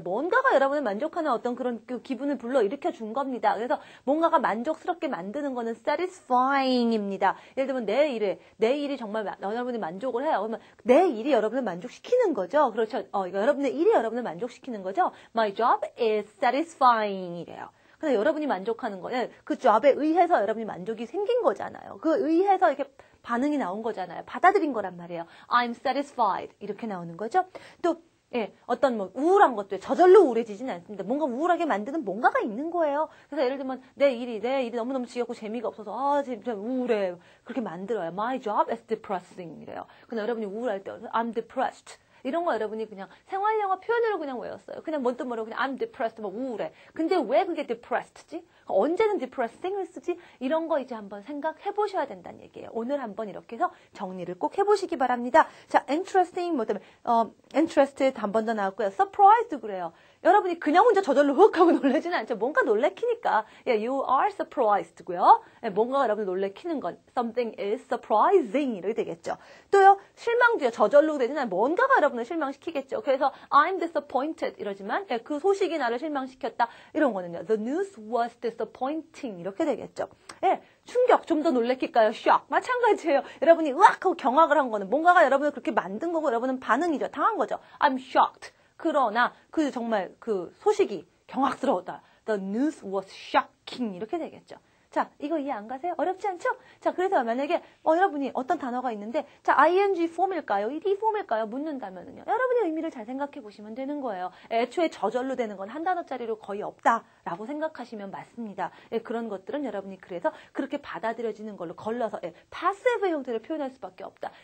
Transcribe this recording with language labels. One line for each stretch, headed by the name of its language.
Korean: 뭔가가 여러분을 만족하는 어떤 그런 그 기분을 불러일으켜 준 겁니다. 그래서 뭔가가 만족스럽게 만드는 거는 satisfying입니다. 예를 들면 내 일이 정말 여러분이 만족을 해요. 그러면 내 일이 여러분을 만족시키는 거죠. 그렇죠. 여러분의 일이 여러분을 만족시키는 거죠.
English: My job is satisfying
Korean: 이래요. 근데 여러분이 만족하는 거는 그 job에 의해서 여러분이 만족이 생긴 거잖아요. 그 의해서 이렇게 반응이 나온 거잖아요. 받아들인 거란 말이에요.
English: I'm satisfied
Korean: 이렇게 나오는 거죠. 또 어떤 뭐 우울한 것도 저절로 우울해지진 않습니다. 뭔가 우울하게 만드는 뭔가가 있는 거예요. 그래서 예를 들면 내 일이 너무너무 지겹고 재미가 없어서 진짜 우울해. 그렇게 만들어요.
English: My job is depressing
Korean: 이래요. 근데 여러분이 우울할 때
English: I'm depressed.
Korean: 이런 거 여러분이 그냥 생활영어 표현으로 그냥 외웠어요. 그냥 뭔도 모르고 그냥
English: I'm depressed,
Korean: 뭐 우울해. 근데 왜 그게 depressed지? 언제는 depressing을 쓰지? 이런 거 이제 한번 생각해 보셔야 된다는 얘기예요. 오늘 한번 이렇게 해서 정리를 꼭 해보시기 바랍니다. 자, interesting, 뭐 때문에, interested 한 번 더 나왔고요. surprised 그래요. 여러분이 그냥 혼자 저절로 훅 하고 놀라지는 않죠. 뭔가 놀래키니까.
English: You are surprised고요.
Korean: 뭔가 여러분을 놀래키는 건
English: something is surprising
Korean: 이렇게 되겠죠. 또요, 실망도요. 저절로 되진 않아요. 뭔가가 여러분을 실망시키겠죠. 그래서
English: I'm disappointed
Korean: 이러지만 그 소식이 나를 실망시켰다. 이런 거는요.
English: The news was disappointing
Korean: 이렇게 되겠죠. 충격 좀 더 놀래킬까요? shock 마찬가지예요. 여러분이 으악 하고 경악을 한 거는 뭔가가 여러분을 그렇게 만든 거고 여러분은 반응이죠. 당한 거죠.
English: I'm shocked.
Korean: 그러나 정말 그 소식이 경악스러웠다.
English: The news was shocking
Korean: 이렇게 되겠죠. 자, 이거 이해 안 가세요? 어렵지 않죠? 자, 그래서 만약에 여러분이 어떤 단어가 있는데 자, ing 폼일까요? ed 폼일까요? 묻는다면은요. 여러분의 의미를 잘 생각해 보시면 되는 거예요. 애초에 저절로 되는 건 한 단어짜리로 거의 없다라고 생각하시면 맞습니다. 그런 것들은 여러분이 그래서 그렇게 받아들여지는 걸로 걸러서 passive 형태를 표현할 수밖에 없다.